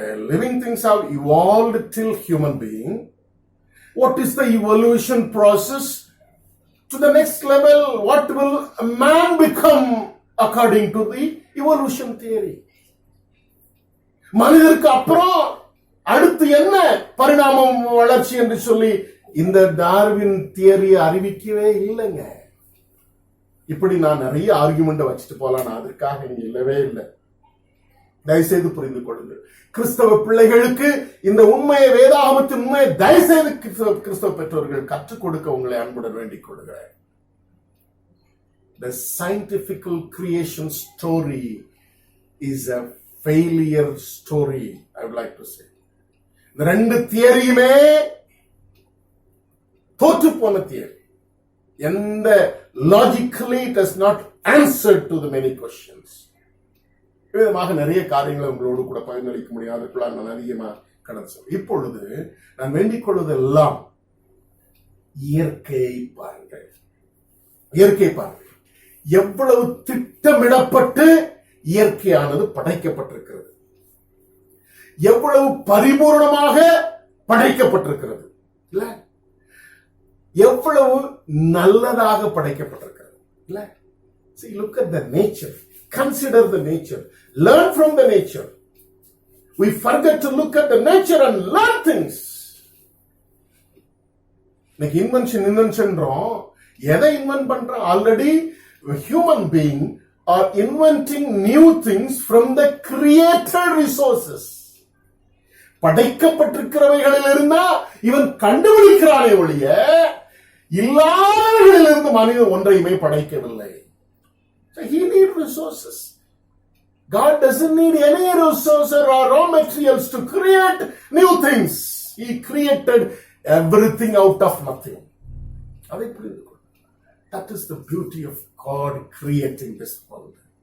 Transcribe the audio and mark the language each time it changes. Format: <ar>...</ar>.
<en>Living things have evolved till human being. What is the evolution process to the next level? What will a man become according to the evolution theory?</en> <ta>மனிதருக்கு அப்புறம் அடுத்து என்ன பரிணாமம் வளர்ச்சி என்று சொல்லி இந்த டார்வின் தியரியை அறிவிக்கவே இல்லைங்க. இப்படி நான் நிறைய ஆர்குமெண்ட் வச்சுட்டு போலாம், அதற்காக நீங்க இல்லவே இல்லை. தயவுசெய்து புரிந்து கொள்ளுங்கள். கிறிஸ்தவ பிள்ளைகளுக்கு இந்த உண்மையை, வேதாகமத்தின் உண்மையை தயவுசெய்து கிறிஸ்தவ பெற்றோர்கள் கற்றுக் கொடுக்க உங்களை அன்புடன் வேண்டிக் கொள்கிறேன்.</ta> <en>The scientific creation story is a failure story, I would like to say.</en> <ta>இந்த ரெண்டு தியரியுமே தோற்று போன தியரி.</ta> <en>எந்த logically it has not answered to the many questions.</en> <ta>விதமாக நிறைய காரியங்களை உங்களோடு கூட பகிர்ந்தளிக்க முடியும். அதற்குள்ள நான் அதிகமா கடந்து சொல்றேன். இப்பொழுது நான் வேண்டிக் கொள்வதெல்லாம் இயற்கையை பாருங்கள். இயற்கை பாருங்கள். எவ்வளவு திட்டமிடப்பட்டு இயற்கையானது படைக்கப்பட்டிருக்கிறது, எவ்வளவு பரிபூர்ணமாக படைக்கப்பட்டிருக்கிறது, இல்ல எவ்வளவு நல்லதாக படைக்கப்பட்டிருக்கிறது, இல்ல.</ta> <en>See, look at the nature. Consider the nature. Learn from the nature. We forget to look at the nature and learn things.</en> <ta>இன்னைக்கு இன்வென்ஷன் எதை இன்வென்ட் பண்றோம்?</ta> <en>Already human being are inventing new things from the created resources.</en> <ta>படைக்கப்பட்டிருக்கிறவைகளில் இருந்தா இவன் கண்டுபிடிக்கிறானே ஒழிய இல்லாதவர்களிலிருந்து மனிதன் ஒன்றையுமே படைக்கவில்லை.</ta> <en>So he needs resources. God doesn't need any resources or raw materials to create new things. He created everything out of nothing.</en> <ta>அதை புரிந்து கொள்.</ta> <en>That is the beauty of God creating this world.</en>